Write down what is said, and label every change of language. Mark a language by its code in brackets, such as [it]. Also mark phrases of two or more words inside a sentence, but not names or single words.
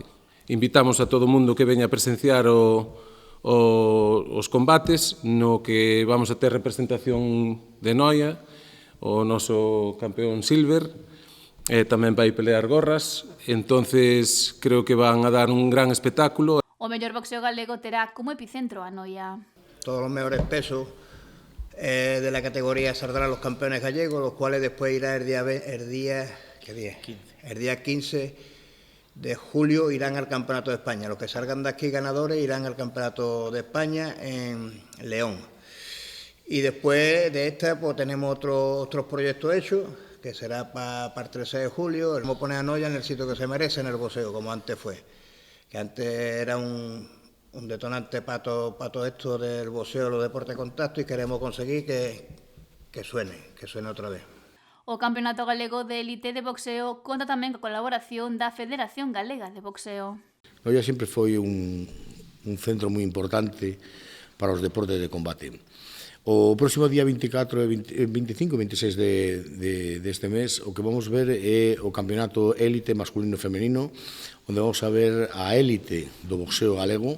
[gl] Invitamos a todo o mundo que veña a presenciar os combates no que vamos a ter representación de Noia, o noso campeón Silver, tamén vai pelear gorras, entonces creo que van a dar un gran espectáculo. O mellor boxeo galego terá como epicentro a Noia. [es] Todos los mejores pesos de la categoría saldrán los campeones gallegos, los cuales después irá el día 15 de julio irán al Campeonato de España. Los que salgan de aquí ganadores irán al Campeonato de España en León. Y después de esta pues tenemos otros proyectos hechos, que será para el 13 de julio. Vamos a poner a Noia en el sitio que se merece en el boxeo, como antes fue. Que antes era un detonante para todo esto del boxeo, los deportes de contacto, y queremos conseguir que suene otra vez. [gl] O Campeonato Galego de Élite de Boxeo conta tamén coa colaboración da Federación Galega de Boxeo. Noia sempre foi un centro moi importante para os deportes de combate. O próximo día 24, 25 e 26 deste mes o que vamos ver é o Campeonato Élite masculino e femenino, onde vamos a ver a élite do boxeo galego.